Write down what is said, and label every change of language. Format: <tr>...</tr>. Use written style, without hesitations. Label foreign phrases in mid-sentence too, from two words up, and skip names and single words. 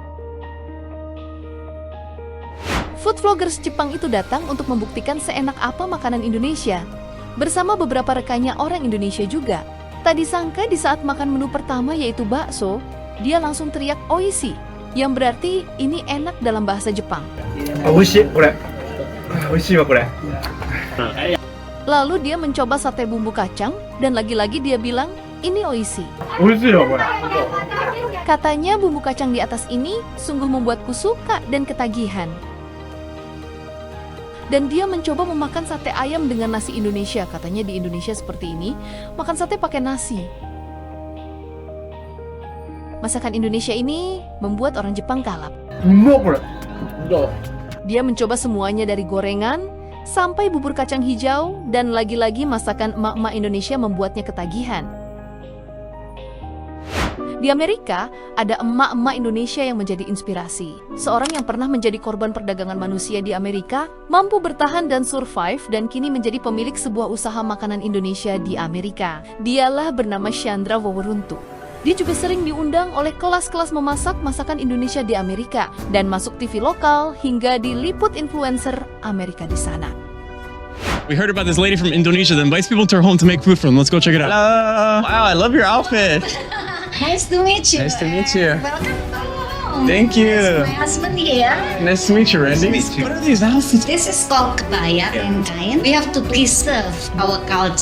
<en>Food vloggers</en> <id>Jepang itu datang untuk membuktikan seenak apa makanan Indonesia. Bersama beberapa rekannya orang Indonesia juga. Tak disangka di saat makan menu pertama yaitu bakso, dia langsung teriak oishi, yang berarti ini enak dalam bahasa Jepang.</id> <ja>美味しい、これ。美味しいわ、これ。</ja> <id>Lalu dia mencoba sate bumbu kacang dan lagi-lagi dia bilang, ini oishi.</id> <ja>美味しいわ、これ。</ja> <id>Katanya bumbu kacang di atas ini sungguh membuatku suka dan ketagihan. Dan dia mencoba memakan sate ayam dengan nasi Indonesia. Katanya di Indonesia seperti ini, makan sate pakai nasi. Masakan Indonesia ini membuat orang Jepang kalap.</id> <ja>うまっ、これ。</ja> <id>Dia mencoba semuanya dari gorengan sampai bubur kacang hijau dan lagi-lagi masakan emak-emak Indonesia membuatnya ketagihan. Di Amerika, ada emak-emak Indonesia yang menjadi inspirasi. Seorang yang pernah menjadi korban perdagangan manusia di Amerika, mampu bertahan dan survive dan kini menjadi pemilik sebuah usaha makanan Indonesia di Amerika. Dialah bernama Chandra Waweruntu. Dia juga sering diundang oleh kelas-kelas memasak masakan Indonesia di Amerika dan masuk TV lokal hingga diliput influencer Amerika di sana.</id> <en>We heard about this lady from Indonesia that invites people to her home to make food for them. Let's go check it out. Hello. Wow, I love your outfit. nice to meet you. Nice to meet you. Welcome home. Thank you. My husband here. Nice to meet you, Randy. What are these outfits? This is called kebaya and kain. We have to preserve our culture.</en>